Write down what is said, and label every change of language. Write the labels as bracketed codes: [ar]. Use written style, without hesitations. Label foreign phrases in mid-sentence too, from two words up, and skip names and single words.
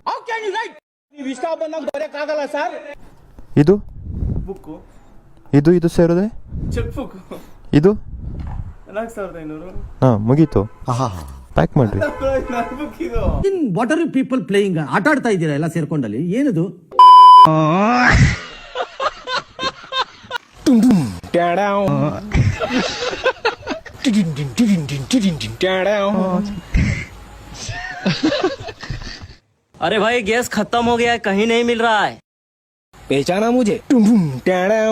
[kn] ಇದು ಬುಕ್. ಇದು ಸೇರಿದ್ರೆ [en] cheque book. [kn] ಇದು 4500. ಹಾ, ಮುಗೀತು. ಪ್ಯಾಕ್ ಮಾಡ್ರಿ. ನನ್ ಬುಕ್ ಇದು. [en] what are you people playing? [kn] ಆಟ ಆಡ್ತಾ ಇದ್ದೀರಾ ಎಲ್ಲ ಸೇರ್ಕೊಂಡಲ್ಲಿ? ಏನಿದು? [hi] अरे भाई गैस खत्म हो गया है, कहीं नहीं मिल रहा है।